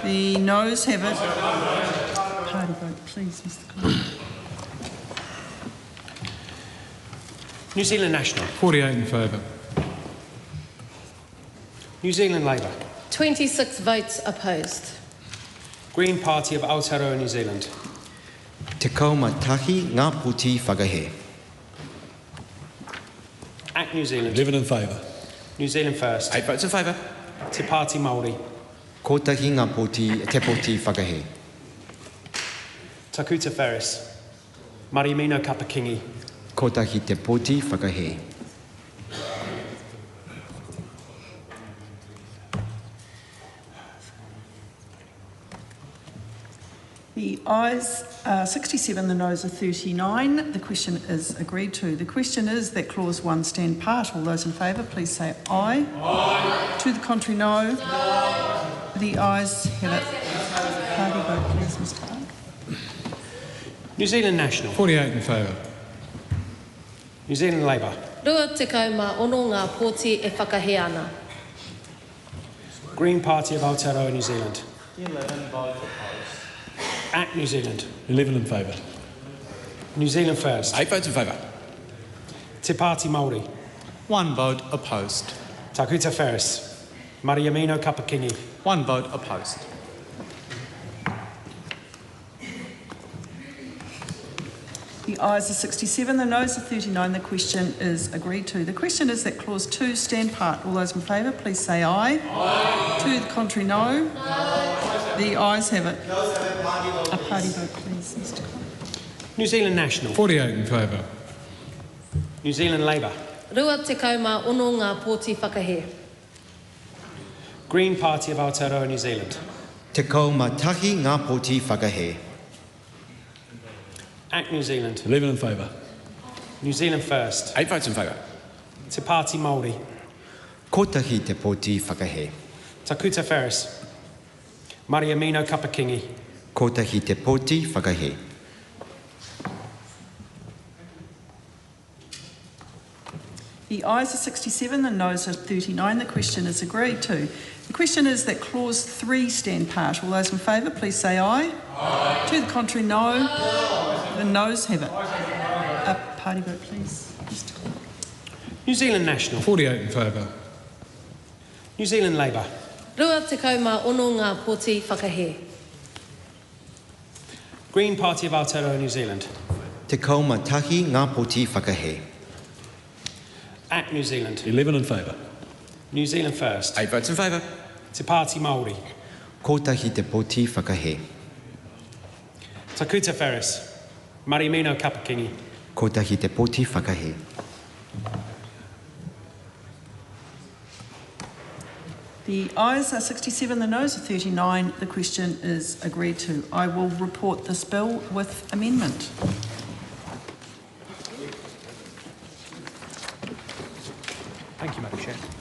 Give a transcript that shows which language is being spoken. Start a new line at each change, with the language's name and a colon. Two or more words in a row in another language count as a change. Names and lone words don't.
English: The noes have it. Party vote, please, Mr. Clerk. New Zealand National. 48 in favour. New Zealand Labour. 26 votes opposed. Green Party of Aotearoa, New Zealand.
Māori: Te kaumatahi ngā puti whakahe.
English: Act New Zealand. 11 in favour. New Zealand First. 8 votes in favour. Te Pāti Māori.
Māori: Kotahi ngā puti, te puti whakahe. Takuta Ferris. Mariamino Kapakingi. Ko tahi te poti whakahe.
English: The ayes are 67, the noes are 39. The question is agreed to. The question is that clause 1 stand part. All those in favour, please say aye. Aye. To the contrary, no. The ayes have it. Party vote, please, Mr. Clark. New Zealand National. 48 in favour. New Zealand Labour.
Māori: Rua te kauma ono ngā pōti e whakahe ana.
English: Green Party of Aotearoa, New Zealand. 11 vote opposed. ACT New Zealand. 11 in favour. New Zealand First. 8 votes in favour. Te Pāti Māori. 1 vote opposed. Takuta Ferris. Mariamino Kapakingi. 1 vote opposed. The ayes are 67, the noes are 39. The question is agreed to. The question is that clause 2 stand part. All those in favour, please say aye. Aye. To the contrary, no. The ayes have it. A party vote, please, Mr. Clark. New Zealand National. 48 in favour. New Zealand Labour.
Māori: Rua te kauma ono ngā pōti whakahe.
English: Green Party of Aotearoa, New Zealand.
Māori: Te kauma tahi ngā poti whakahe.
English: ACT New Zealand. 11 in favour. New Zealand First. 8 votes in favour. Te Pāti Māori.
Māori: Ko tahi te poti whakahe. Takuta Ferris. Mariamino Kapakingi. Ko tahi te poti whakahe.
English: The ayes are 67, the noes are 39. The question is agreed to. The question is that clause 3 stand part. All those in favour, please say aye. Aye. To the contrary, no. The noes have it. A party vote, please, Mr. Clark. New Zealand National. 48 in favour. New Zealand Labour.
Māori: Rua te kauma ono ngā pōti whakahe.
English: Green Party of Aotearoa, New Zealand.
Māori: Te kauma tahi ngā poti whakahe.
English: ACT New Zealand. 11 in favour. New Zealand First. 8 votes in favour. Te Pāti Māori.
Māori: Ko tahi te poti whakahe. Takuta Ferris. Mariamino Kapakingi. Ko tahi te poti whakahe.
English: The ayes are 67, the noes are 39. The question is agreed to. I will report this bill with amendment. Thank you, Madam Chair.